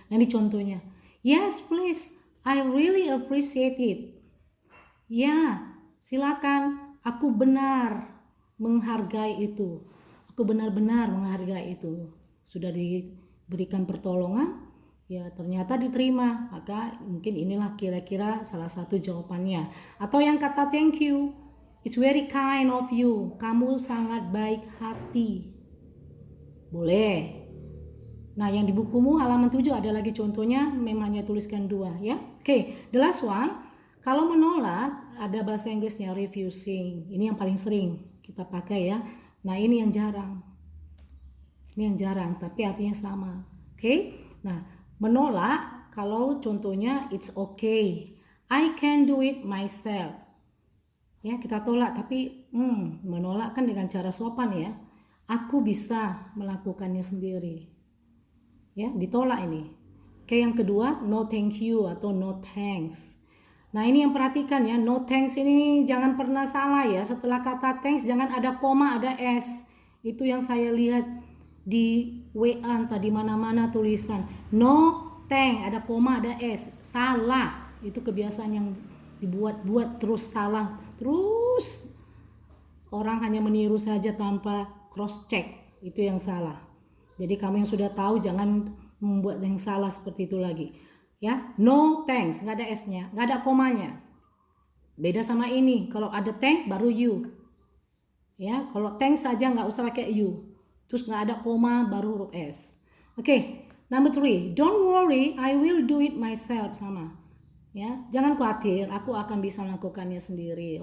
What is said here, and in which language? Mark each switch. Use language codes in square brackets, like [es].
[id] Nah ini contohnya, [en] yes please, I really appreciate it. [id] Ya silakan, aku benar menghargai itu. Aku benar-benar menghargai itu. Sudah diberikan pertolongan, ya ternyata diterima. Maka mungkin inilah kira-kira salah satu jawabannya. Atau yang kata [en] thank you. It's very kind of you. [id] Kamu sangat baik hati. Boleh. Nah yang di bukumu halaman 7 ada lagi contohnya. Memangnya tuliskan 2 ya. Oke, [en] the last one. [id] Kalau menolak ada bahasa Inggrisnya refusing. Ini yang paling sering kita pakai ya. Nah ini yang jarang. Ini yang jarang tapi artinya sama. Oke. Nah menolak kalau contohnya [en] it's okay, I can do it myself. [id] Ya kita tolak tapi menolak kan dengan cara sopan ya. Aku bisa melakukannya sendiri. Ya ditolak ini. Oke yang kedua [en] no thank you [id] atau [en] no thanks. [id] Nah ini yang perhatikan ya, no thanks ini jangan pernah salah ya. Setelah kata thanks jangan ada koma, ada s. Itu yang saya lihat di WA entah di mana-mana tulisan no thanks, ada koma, ada s. Salah. Itu kebiasaan yang dibuat-buat terus salah. Terus orang hanya meniru saja tanpa cross check. Itu yang salah. Jadi kamu yang sudah tahu jangan membuat yang salah seperti itu lagi. Ya, no thanks, nggak ada s-nya, nggak ada komanya. Beda sama ini, kalau ada thank baru you. Ya, kalau thanks saja nggak usah pakai you. Terus nggak ada koma baru huruf s. [en] Oke, number 3, don't worry, I will do it myself sama. [id] Ya, jangan khawatir, aku akan bisa melakukannya sendiri.